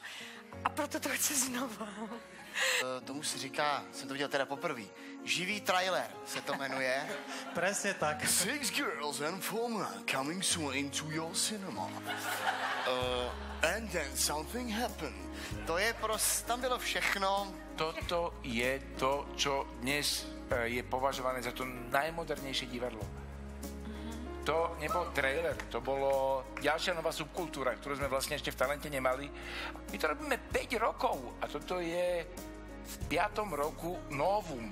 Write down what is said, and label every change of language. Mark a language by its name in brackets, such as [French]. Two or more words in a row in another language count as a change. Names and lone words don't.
[Czech] A proto to chci znova. Tomu se říká, jsem to viděl teda poprvé, živý trailer se to jmenuje. [Slovak] Presne tak. [English] 6 girls and 4 men coming soon to your cinema. And then something happened. [Czech] To je tam bylo všechno. [Slovak] Toto je to, čo dnes je považované za to najmodernejšie divadlo. To nebol trailer, to bolo ďalšia nová subkultúra, ktorú sme vlastne ešte v Talente nemali. My to robíme 5 rokov a toto je v 5. roku novum.